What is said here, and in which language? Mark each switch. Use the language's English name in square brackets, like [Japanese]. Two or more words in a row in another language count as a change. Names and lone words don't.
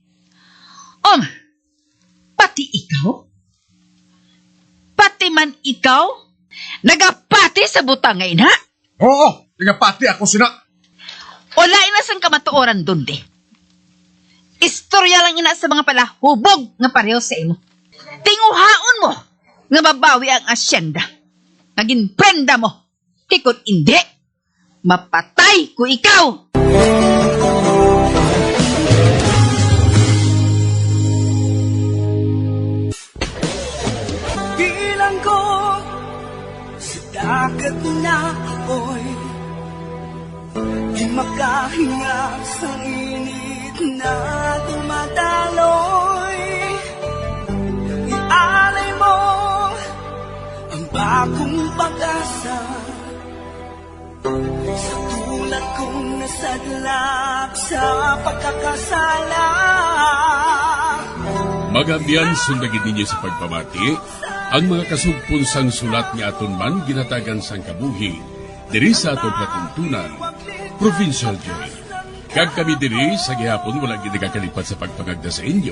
[Hiligaynon] Pati ikaw? Pati man ikaw? Nagapati sa butang ngayon, ha? Oo, nagapati ako sina. Wala inasang kamatuoran doon, di. Istorya lang ina sa mga palahubog nga pareho sa imo. Tinguhaon mo nga babawi ang asyenda. Naging prenda mo. Tikot hindi. Mapatay ko ikaw. [Filipino] Bilang ko sa dagat na apoy, di makahinga sa init na dumadaloy. Ialay mo ang bagong pag-asa sa tulad kong nasadlak sa pagkakasala. [Hiligaynon] Magabiyan sundagin ninyo sa pagpamati ang mga kasugpon sang sulat ni aton man ginatagan sang kabuhi diri sa aton patuntunan, Provincial Jail. Kag kami diri sa gihapon wala gid nagakalipat sa pagpangagda sa inyo.